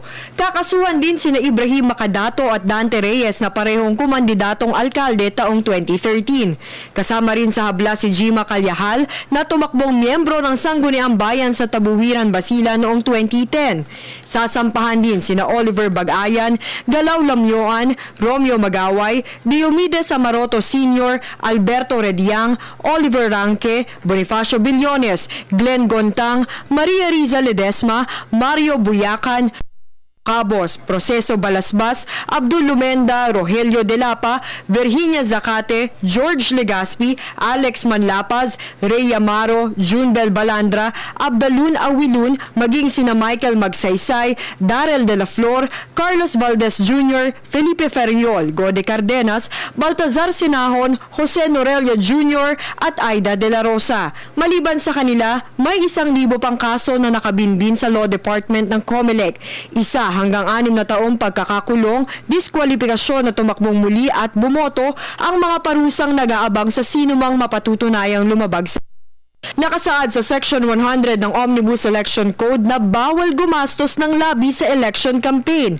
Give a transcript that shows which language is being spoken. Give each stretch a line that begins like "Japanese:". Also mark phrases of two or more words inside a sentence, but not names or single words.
Filipino: Kakasuhan din sina Ibrahim Macadato at Dante Reyes na parehong kumandidatong alkalde taong 2013. Kasama rin sa habla si Jima Calyahal na tumakbong miyembro ng Sangguniang Bayan sa Tabuhiran, Basilan noong 2010. Sasampahan din sina Oliver Bagayan, Galaw Lamyoan, Romeo Magaway, Diomedes Amaroto Sr., Alberto Rediang, Oliver Ranque, Bonifacio Billones, Glenn Gontang, Maria Riza Ledesma, Mario Buyacan, Cabos, Proceso Balasbas, Abdul Lumenda, Rogelio Delapa, Virginia Zacate, George Legaspi, Alex Manlapaz, Rey Amaro, Junbel Balandra, Abdalun Awilun, maging sina Michael Magsaysay, Darrell de la Flor, Carlos Valdez Jr., Felipe Ferriol, Gode Cardenas, Baltazar Sinahon, Jose Norelia Jr. at Aida de la Rosa. Maliban sa kanila, may 1,000 pang kaso na nakabinbin sa Law Department ng COMELEC. Isa hanggang 6 na taong pagkakakulong, diskwalipikasyon na tumakbong muli at bumoto ang mga parusang nag-aabang sa sinumang mapatutunayang lumabag sa nakasaad sa Section 100 ng Omnibus Election Code na bawal gumastos ng labi sa election campaign.